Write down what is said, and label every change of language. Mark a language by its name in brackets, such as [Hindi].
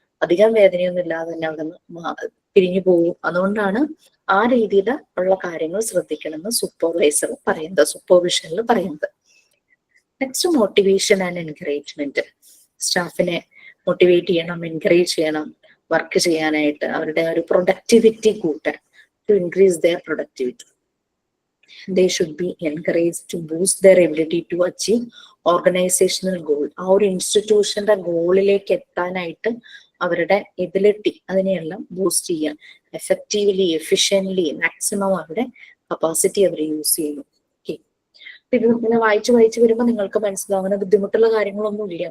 [Malayalam] അധികം വേദനയൊന്നും ഇല്ലാതെ തന്നെ അവിടെ നിന്ന് പിരിഞ്ഞു പോകും. അതുകൊണ്ടാണ് ആ രീതിയിൽ ഉള്ള കാര്യങ്ങൾ ശ്രദ്ധിക്കണമെന്ന് സൂപ്പർവൈസർ പറയുന്നത്, സൂപ്പർവിഷനിൽ പറയുന്നത്. Next motivation and encouragement. സ്റ്റാഫിനെ മോട്ടിവേറ്റ് ചെയ്യണം, എൻകറേജ് ചെയ്യണം വർക്ക് ചെയ്യാനായിട്ട്, അവരുടെ ഒരു പ്രൊഡക്ടിവിറ്റി കൂട്ടാൻ, [English] To increase their productivity. They should be encouraged to boost their ability to achieve organizational goal. [Malayalam] ആ ഒരു ഇൻസ്റ്റിറ്റ്യൂഷന്റെ ഗോളിലേക്ക് എത്താനായിട്ട് അവരുടെ എബിലിറ്റി അതിനെയെല്ലാം ബൂസ്റ്റ് ചെയ്യാൻ, എഫക്റ്റീവ്ലി എഫിഷ്യന്റ്ലി മാക്സിമം അവരുടെ കപ്പാസിറ്റി അവർ യൂസ് ചെയ്യുന്നു. ഓക്കെ, ഇത് ഇങ്ങനെ വായിച്ചു വരുമ്പോൾ നിങ്ങൾക്ക് മനസ്സിലാവും അങ്ങനെ ബുദ്ധിമുട്ടുള്ള കാര്യങ്ങളൊന്നും ഇല്ല.